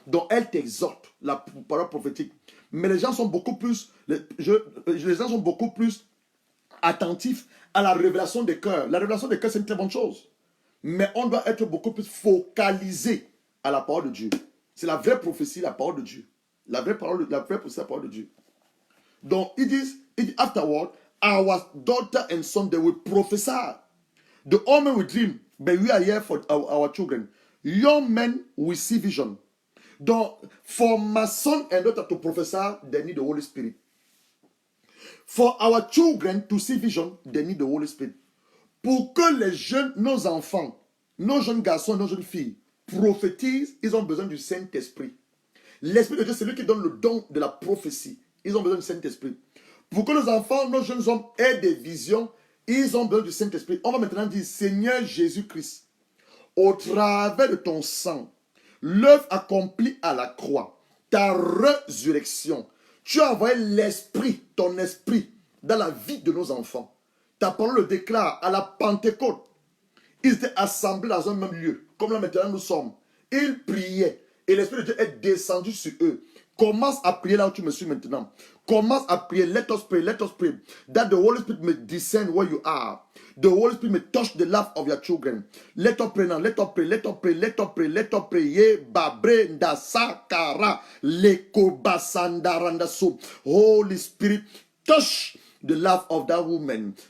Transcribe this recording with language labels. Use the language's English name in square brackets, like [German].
[French] Donc elle t'exhorte, la parole prophétique. Mais les gens sont beaucoup plus, les gens sont beaucoup plus attentifs à la révélation des cœurs. La révélation des cœurs, c'est une très bonne chose. Mais on doit être beaucoup plus focalisé à la parole de Dieu. C'est la vraie prophétie, la parole de Dieu. La vraie prophétie, la parole de Dieu. [English] Donc, afterward, our daughter and son, they will prophesy. The old men will dream, but we are here for our children. Young men will see vision. Donc, for my son and daughter to prophesy, they need the Holy Spirit. For our children to see vision, they need the Holy Spirit. [French] Pour que les jeunes, nos enfants, nos jeunes garçons, nos jeunes filles prophétisent, ils ont besoin du Saint-Esprit. L'Esprit de Dieu, c'est lui qui donne le don de la prophétie. Ils ont besoin du Saint-Esprit. Pour que nos enfants, nos jeunes hommes aient des visions, ils ont besoin du Saint-Esprit. On va maintenant dire, Seigneur Jésus-Christ, au travers de ton sang, l'œuvre accomplie à la croix, ta résurrection, tu as envoyé l'Esprit, ton Esprit, dans la vie de nos enfants. Ta parole le déclare à la Pentecôte. Ils étaient assemblés dans un même lieu, comme là maintenant nous sommes. Ils priaient et l'Esprit de Dieu est descendu sur eux. Commence à prier là où tu me suis maintenant. Commence à prier. [English] Let us pray. Let us pray. That the Holy Spirit may descend where you are. The Holy Spirit may touch the life of your children. Let us pray now. Let us pray. Let us pray. Let us pray. Let us pray. Ye babre nda sakara leko basandaranda so. Holy Spirit, touch the life of that woman.